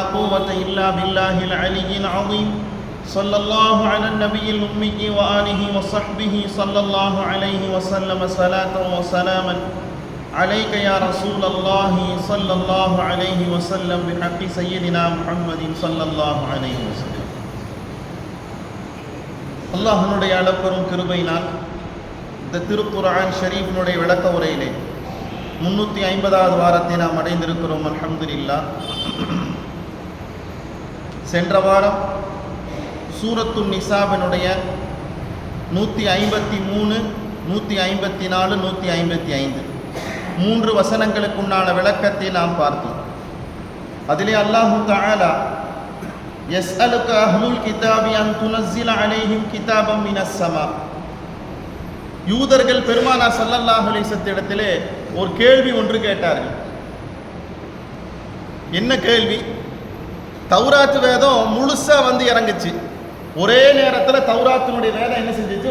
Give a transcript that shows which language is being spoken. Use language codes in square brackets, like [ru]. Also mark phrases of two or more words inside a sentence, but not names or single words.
[ar] قوة إلا بالله العلي العظيم صلى الله على النبي الأمي وآله وصحبه صلى الله عليه وسلم صلاة وسلاما عليك يا رسول الله صلى الله عليه وسلم بحق سيدنا محمد صلى الله عليه وسلم [ta] அல்லாஹ்வுடைய அளப்பெரும் கிருபையினால் இந்த திருக்குர்ஆன் ஷரீஃபினுடைய விளக்க உரையிலே 350வது வாரத்தை நாம் அடைந்திருக்கிறோம். அல்ஹம்துலில்லாஹ். சென்ற வாரம் சூரத்துன் நிசாவினுடைய 153, 154, 155 மூன்று வசனங்களுக்குண்டான விளக்கத்தை நாம் பார்த்தோம். அதிலே [ar] الله تعالى يسألك أهل الكتاب أن تنزل عليهم كتابا من السماء [ta] யூதர்கள் பெருமானார் [ar] صلى الله عليه وسلم [ta] இடத்திலே ஒரு கேள்வி ஒன்று கேட்டார்கள். என்ன கேள்வி? தௌராத் வேதம் முழுசா வந்து இறங்குச்சு. ஒரே நேரத்தில் தௌராத்தினுடைய வேதம் என்ன செஞ்சிச்சு?